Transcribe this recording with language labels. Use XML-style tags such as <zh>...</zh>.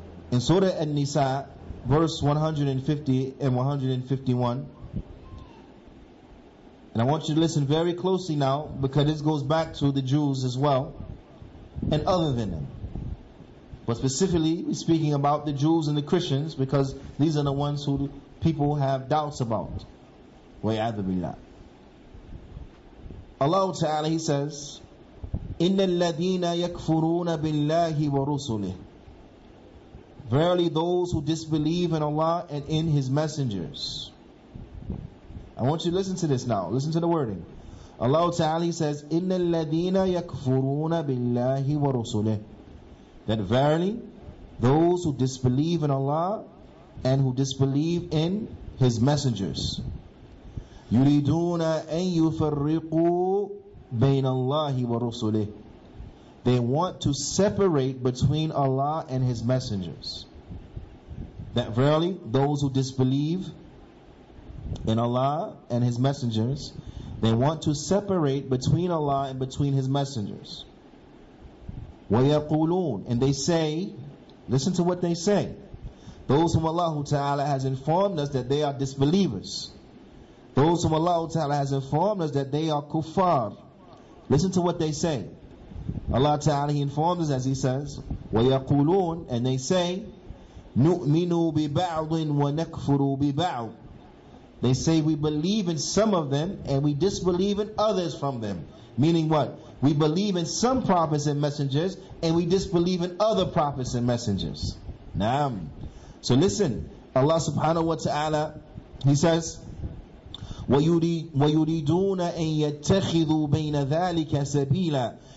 <en>In Surah An-Nisa, verse 150 and 151, and I want you to listen very closely now, because this goes back to the Jews as well, and other than them. But specifically, we're speaking about the Jews and the Christians, because these are the ones who people have doubts about.</en> <ar>وَيَعَذُ بِاللَّهِ.</ar> <en>Allah Ta'ala, He says,</en> <ar>إِنَّ الَّذِينَ يَكْفُرُونَ بِاللَّهِ وَرُسُلِهِ.</ar> <en>verily those who disbelieve in Allah and in His messengers. I want you to listen to this now. Listen to the wording. Allah Ta'ala says,</en> <ar>إِنَّ الَّذِينَ يَكْفُرُونَ بِاللَّهِ وَرُسُلِهِ.</ar> <en>That verily, those who disbelieve in Allah and who disbelieve in His messengers.</en> <ar>يُرِيدُونَ أَن يُفَرِّقُوا بَيْنَ اللَّهِ وَرُسُلِهِ.</ar> <en>They want to separate between Allah and His messengers. That verily, those who disbelieve in Allah and His messengers, they want to separate between Allah and between His messengers.</en> <ar>وَيَقُولُونَ.</ar> <en>And they say, listen to what they say. Those whom Allah Ta'ala has informed us that they are disbelievers. Those whom Allah Ta'ala has informed us that they are kuffar. Listen to what they say. Allah Ta'ala, He informed us as He says,</en> <ar>وَيَقُولُونَ.</ar> <en>And they say,</en> <ar>نُؤْمِنُوا بِبَعْضٍ وَنَكْفُرُوا بِبَعْضٍ.</ar> <en>They say we believe in some of them and we disbelieve in others from them. Meaning what? We believe in some prophets and messengers and we disbelieve in other prophets and messengers. Naam. So listen, Allah subhanahu wa ta'ala, He says,</en> <ar>وَيُرِيدُونَ أَن يَتَّخِذُوا بَيْنَ ذَلِكَ سَبِيلًا.</ar>